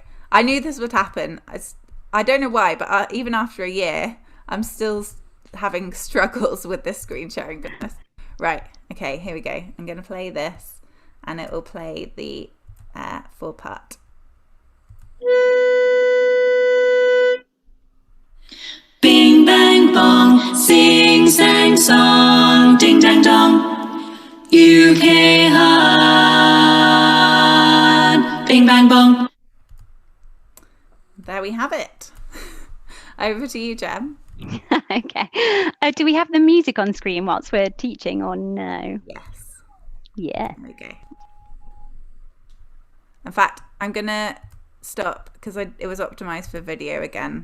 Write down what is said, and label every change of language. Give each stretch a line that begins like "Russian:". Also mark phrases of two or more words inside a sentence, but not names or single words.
English: I knew this would happen. I don't know why, but even after a year, I'm still having struggles with this screen sharing business. Right. Okay, here we go. I'm going to play this, and it will play the full part. Bing bang bong, sing sang song, ding dang dong. UK Han, bing bang bong. There we have it. Over to you, Jem. Okay. Do we have the music on screen whilst we're teaching or no? Yes. Yeah. There we go. In fact, I'm going to stop because it was optimized for video again.